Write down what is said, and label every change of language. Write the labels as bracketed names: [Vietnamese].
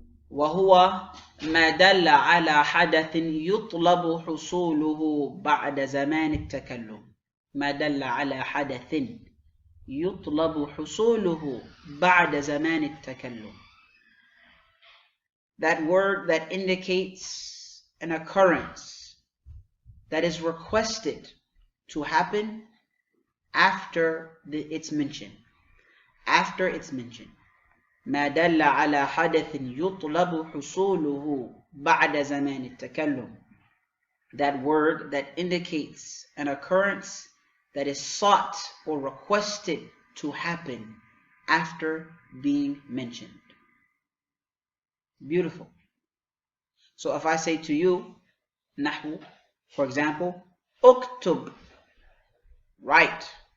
[Arabic] وهو ما دل على حدث يطلب حصوله بعد زمان التكلم. ما دل على حدث يطلب حصوله بعد زمان التكلم. [English] That word that indicates an occurrence that is requested to happen after its mention. After its mention. [Arabic] ما دل على حدث يطلب حصوله بعد زمان التكلم. [English] That word that indicates an occurrence that is sought or requested to happen after being mentioned. Beautiful. So if I say to you, نحو, for example, اكتب, write.